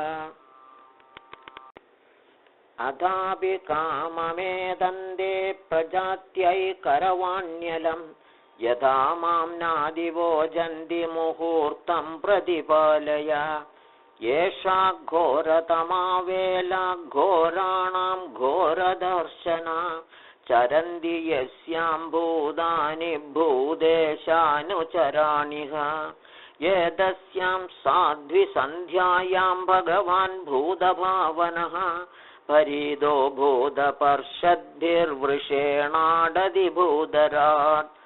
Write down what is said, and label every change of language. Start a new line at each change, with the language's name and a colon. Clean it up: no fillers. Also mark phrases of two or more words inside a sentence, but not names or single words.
Sanskrit: അഥാപി കാമമേദന്തേ പ്രജാത്यै കരവാണ്യലം യഥാ മാം നാദിവോജന്തി മുഹൂർത്തം പ്രതിപാലയ. യേഷാ ഘോരതമാ വേല ഘോരാണാം ഘോരദർശന चरन्ति यस्यां भूतानि भूदेशानुचराणिह एतस्यां साध्विसन्ध्यायां भगवान् भूतभावनः परीदो भूतपर्षद्भिर्वृषेणाडदि भूधरात्